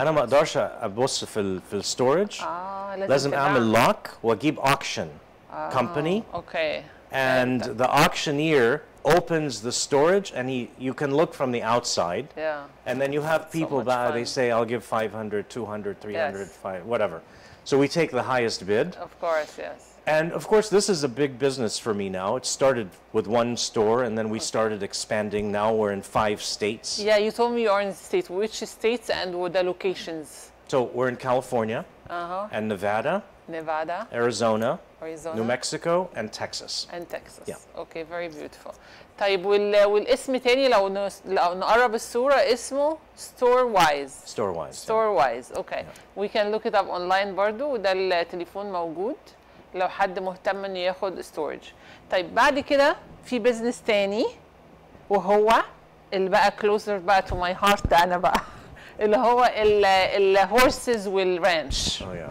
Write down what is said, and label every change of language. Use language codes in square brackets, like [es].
[ar] انا ما اقدرش ابص في الستورج. لازم اعمل lock واجيب auction company. [en] Okay. And the auctioneer opens the storage, and you can look from the outside. Yeah. And then you have people they say, I'll give 500, 200, 300, 500, whatever. So we take the highest bid. Of course, yes. And of course, this is a big business for me now. It started with one store, and then we started expanding. Now we're in 5 states. Yeah, you told me you are in states. Which states and what the locations? So we're in California, and Nevada, Arizona, New Mexico, and Texas. And Texas. Yeah. Okay, very beautiful. [ar] طيب والاسم تاني لو نقرب الصورة اسمه Store-wise. [en] Store-wise. Okay. We can look it up online [ar] برضو، وده التليفون موجود لو حد مهتم انه ياخد storage. طيب بعد كده في بيزنس تاني، وهو اللي بقى [en] closer [ar] بقى [en] to my heart [ar] انا بقى اللي هو الهورسز والرانش.